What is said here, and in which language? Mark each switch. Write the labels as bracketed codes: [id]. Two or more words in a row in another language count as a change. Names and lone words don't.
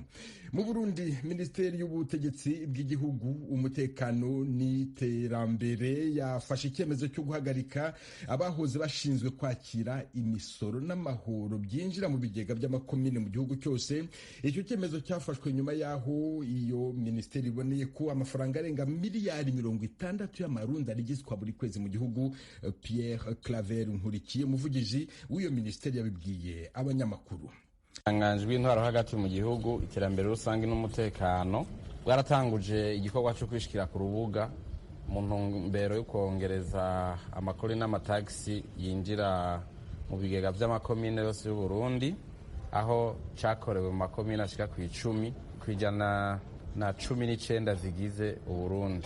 [rw] Mu Burundi, Minisiteri y'Ubutegetsi bw'Igihugu, Umutekano n'Iterambere yafashe icyemezo cyo guhagarika abahoze bashinzwe kwakira imisoro n'amahoro byinjira mu bigega by'amakomine mu gihugu cyose. Icyo cyemezo cyafashwe nyuma y'aho iyo minisiteri iboneye ko amafaranga arenga miliyari 60 y'amarundi arigizwa buri kwezi mu gihugu. Pierre Claver Nkurikiye, umuvugizi w'iyo minisiteri, yabibwiye abanyamakuru. [rn] Itanganjwe intwaro hagati mu gihugu, iterambere rusange n'umutekano bwaratanguje igikorwa cyo kwishikira ku rubuga mu ntumbero yo kongereza amakori n'amatagisi yinjira mu bigega by'amakomine yose y'u Burundi, aho cyakorewe mu makomine ashika ku 10% zigize u Burundi.